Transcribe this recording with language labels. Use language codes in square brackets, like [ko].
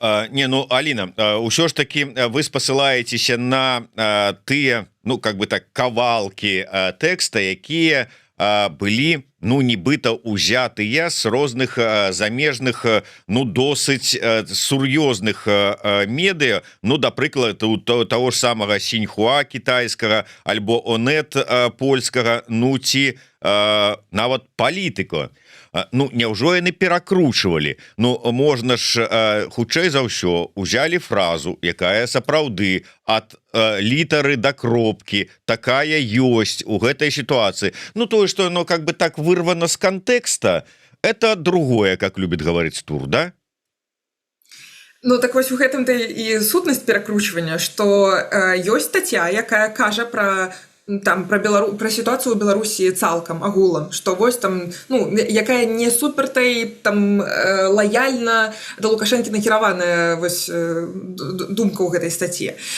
[be] Не, ну, Аліна, ўсё ж таки вы спасылаецеся на тыя, ну, как бы так, кавалкі тэкста, якія былі, ну, нібыта узятыя з розных замежных, ну, досыць сур'ёзных медыа, ну, да прыкладу таго ж самага Сіньхуа кітайскага альбо Онет польскага, ну, ці нават Палітыка. Ну, няўжо яны перакручвалі? Ну, можна ж хутчэй за ўсё узялі фразу, якая сапраўды ад літары да кропкі такая ёсць у гэтай сітуацыі. Ну, тое, што [ru] оно как бы так вырвано з кантэкста, это другое, как любит говорить Тур, да? [be] Ну, так вось у гэтым-то і сутнасць перакручвання, што ёсць стацця, якая кажа пра там про сітуацыю ў Беларусі цалкам агулам, што вось там, ну, якая не супертай там лаяльна да Лукашэнкі накіраваная вось думка ў гэтай статье.